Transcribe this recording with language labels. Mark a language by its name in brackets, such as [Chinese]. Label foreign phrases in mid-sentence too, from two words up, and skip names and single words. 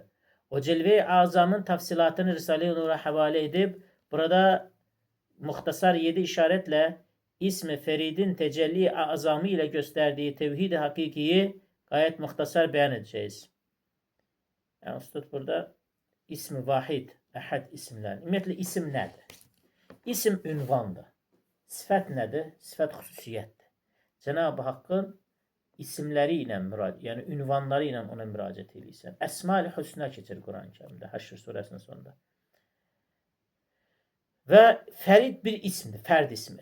[Turkish] O cilve-i azamın tafsilatını Risale-i Nur'a havale edip burada muhtasar 7 işaretle ismi Ferid'in tecelli azamı ile gösterdiği tevhid-i hakikiyi gayet muhtasar beyan edeceğiz. Yani Üstad burada ismi vahid, ehad isimler. [Azerbaijani] Ümumiyyətlə isim nədir? İsim ünvandır. Sifət nədir? Sifət xüsusiyyətdir. Cenab-ı Hakk'ın isimləri ilə yəni ünvanları ilə ona müraciət edirsən. Əsma-i Hüsnə keçir Quran-ı Kərimdə, Həşr surəsinin sonunda. Və Fərid bir ismdir, fərd ismi.